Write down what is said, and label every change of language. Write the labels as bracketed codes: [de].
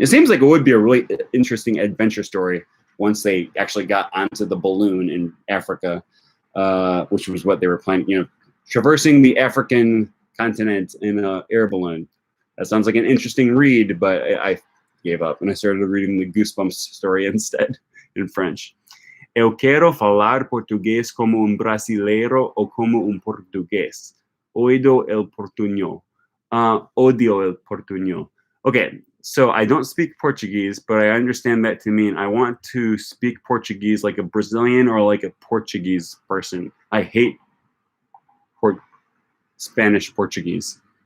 [en] It seems like it would be a really interesting adventure story once they actually got onto the balloon in Africa, which was what they were planning, you know, traversing the African continent in an air balloon. That sounds like an interesting read, but I gave up and I started reading the Goosebumps story instead in French. [pt] Eu quero falar português como brasileiro ou como português. [es] Odio el portuñol. Odio el portuñol. [en] Okay, so I don't speak Portuguese, but I understand that to mean I want to speak Portuguese like a Brazilian or like a Portuguese person. I hate Spanish Portuguese.